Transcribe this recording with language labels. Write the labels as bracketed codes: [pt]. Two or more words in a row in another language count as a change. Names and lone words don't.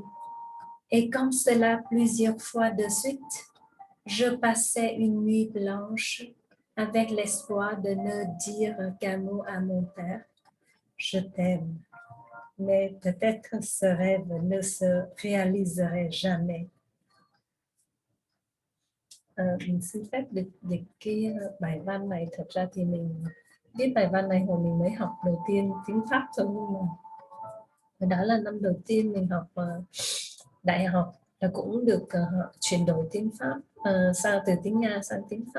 [fr] Et comme cela plusieurs fois de suite, je passais une nuit blanche avec l'espoir de ne dire qu'un mot à mon père. Je t'aime. Mais peut-être ce rêve ne se réaliserait jamais. [vi] Mình xin phép được dịch cái bài văn này. Thật ra thì mình viết bài văn này hồi mình mới học đầu tiên tiếng Pháp thôi, nhưng mà hồi đó là năm đầu tiên mình học đại học, là cũng được chuyển đổi tiếng Pháp sang từ tiếng Nga sang tiếng Pháp.